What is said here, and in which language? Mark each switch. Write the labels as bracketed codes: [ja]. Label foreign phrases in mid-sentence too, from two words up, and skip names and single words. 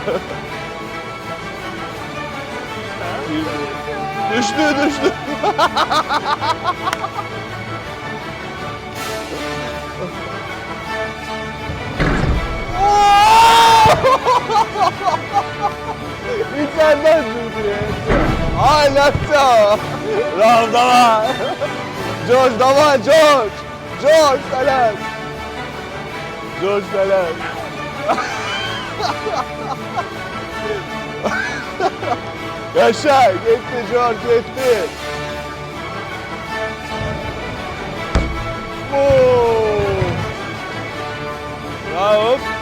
[tr] Düştü. İçeriden düştü. Hala da. [ru] Rav давай. George давай, George. George Salem. George Salem. [tr] Yaşa, gitti George, gitti. Bravo.